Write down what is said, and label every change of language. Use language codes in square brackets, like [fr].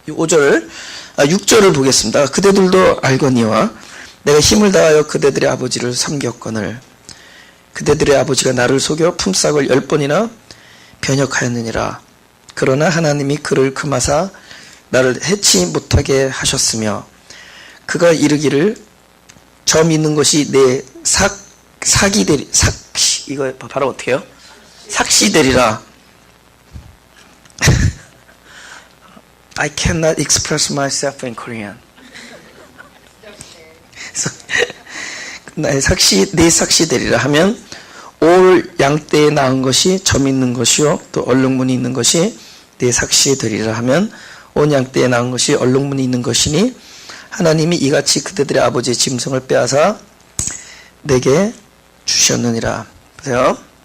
[ko] 6절을 보겠습니다. 그대들도 알거니와 내가 힘을 다하여 그대들의 아버지를 섬겼거늘 그대들의 아버지가 나를 속여 품삯을 10번이나 변역하였느니라. 그러나 하나님이 그를 금하사 나를 해치 못하게 하셨으며 그가 이르기를 점 있는 것이 내 삭이 되리 이거 바로 어떻게 해요? 삭시 되리라. [en] I cannot express myself in Korean. [ko] 나의 내 삭시 되리라 하면 올 양떼에 낳은 것이 점 있는 것이요 또 얼룩무늬 있는 것이 내 삭시 되리라 하면 온 양떼에 낳은 것이 얼룩무늬 있는 것이니 하나님이 이같이 그대들의 아버지의 짐승을 빼앗아 내게 주셨느니라. 보세요.